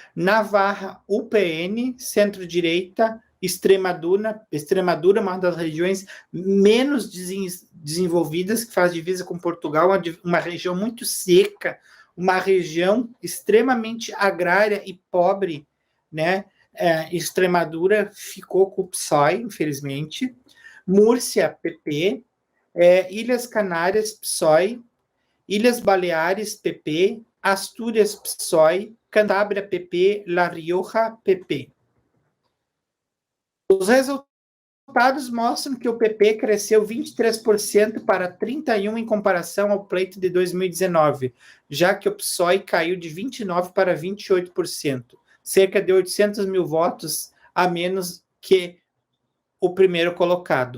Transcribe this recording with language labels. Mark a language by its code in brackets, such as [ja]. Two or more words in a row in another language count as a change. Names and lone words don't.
[pt] Navarra, UPN, centro-direita, Extremadura é uma das regiões menos desenvolvidas, que faz divisa com Portugal, uma região muito seca, uma região extremamente agrária e pobre, né? Extremadura ficou com o PSOE, infelizmente. Múrcia, PP. Ilhas Canárias, PSOE. Ilhas Baleares, PP. Astúrias, PSOE. Cantábria, PP. La Rioja, PP. Os resultados mostram que o PP cresceu 23% para 31% em comparação ao pleito de 2019, já que o PSOE caiu de 29% para 28%, cerca de 800 mil votos a menos que o primeiro colocado.